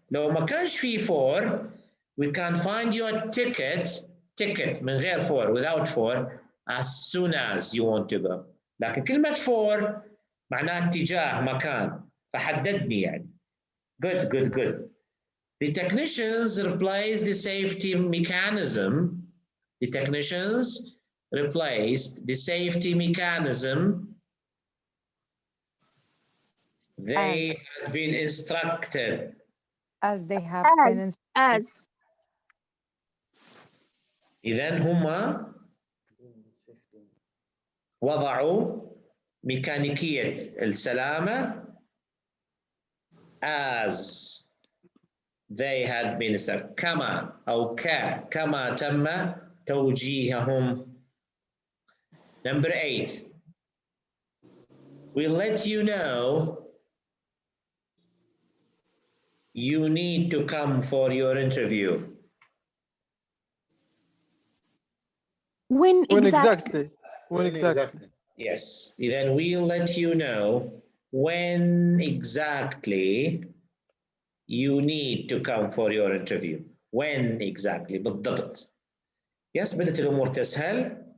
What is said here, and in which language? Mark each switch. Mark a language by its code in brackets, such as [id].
[ar] لو ما كانش في [en] for, we can find your ticket [ar] من غير [en] for, without for, as soon as you want to go. [ar] لكن كلمة for معناها اتجاه مكان فحددني يعني. [en] Good. The technicians replaced the safety mechanism. The technicians replaced the safety mechanism they had been instructed. As they have been instructed. As. [ar] إذن هما وضعوا ميكانيكية السلامة [en] as they had been instructed. [ar] كما أو كما تم توجيههم. [en] Number 8. We'll let you know you need to come for your interview. When exactly? When exactly? Yes. Then we'll let you know when exactly you need to come for your interview. When exactly [ar] بالضبط. Yes, بدت الأمور تسهل.